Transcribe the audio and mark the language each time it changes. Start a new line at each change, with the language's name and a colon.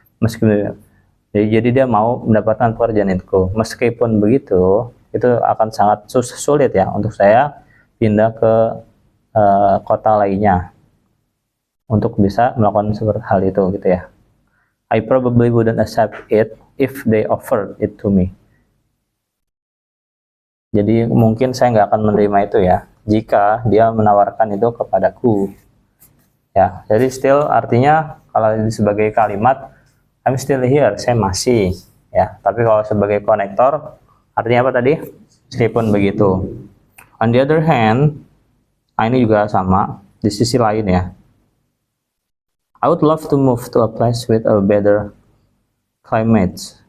Indonesian: Meskipun jadi dia mau mendapatkan pekerjaan itu. Meskipun begitu, itu akan sangat sulit ya untuk saya pindah ke kota lainnya untuk bisa melakukan seperti hal itu gitu ya.
English: I probably wouldn't accept it if they offered it to me.
Indonesian: Jadi mungkin saya nggak akan menerima itu ya jika dia menawarkan itu kepadaku ya. Jadi still artinya kalau sebagai kalimat
English: I'm still here,
Indonesian: saya masih ya. Tapi kalau sebagai konektor artinya apa tadi? Meskipun begitu.
English: On the other hand,
Indonesian: ini juga sama di sisi lain ya.
English: I would love to move to a place with a better climate.